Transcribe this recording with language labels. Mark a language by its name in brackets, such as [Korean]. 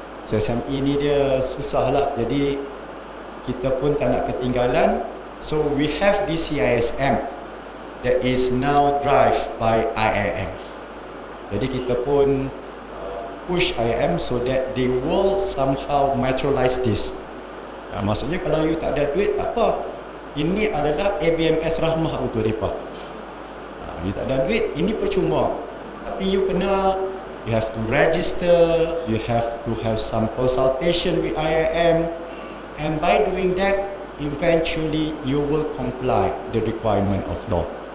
[Malay] So SME ni dia susah lah, jadi kita pun tak nak ketinggalan. [English] So we have this CISM that is now driven by IIM. [Malay] Jadi kita pun [English] push IIM so that they will somehow materialize this. [Malay] Maksudnya kalau you tak ada duit, tak apa. Ini adalah ABMS rahmah untuk mereka. You tak ada duit, ini percuma. Tapi [English] you have to register, you have to have some consultation with IIM, and by doing that, eventually you will comply the requirement of law.